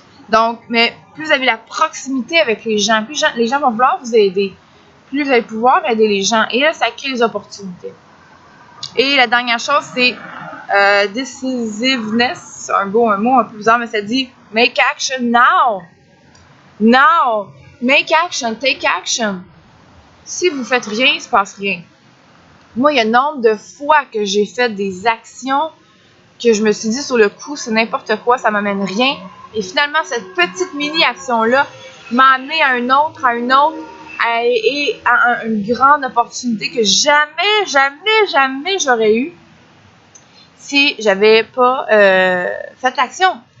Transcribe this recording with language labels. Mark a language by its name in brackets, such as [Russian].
[French] Donc, mais plus vous avez la proximité avec les gens, plus les gens vont vouloir vous aider. Plus vous allez pouvoir aider les gens. Et là, ça crée les opportunités. Et la dernière chose, c'est decisiveness. C'est un mot un peu bizarre, mais ça dit make action now. [English] Now. Make action, take action. [French] Si vous faites rien, il ne se passe rien. Moi, il y a un nombre de fois que j'ai fait des actions que je me suis dit sur le coup, c'est n'importe quoi, ça m'amène rien. Et finalement, cette petite mini-action-là m'a amené à une autre, et à une grande opportunité que jamais j'aurais eu si j'avais pas fait l'action.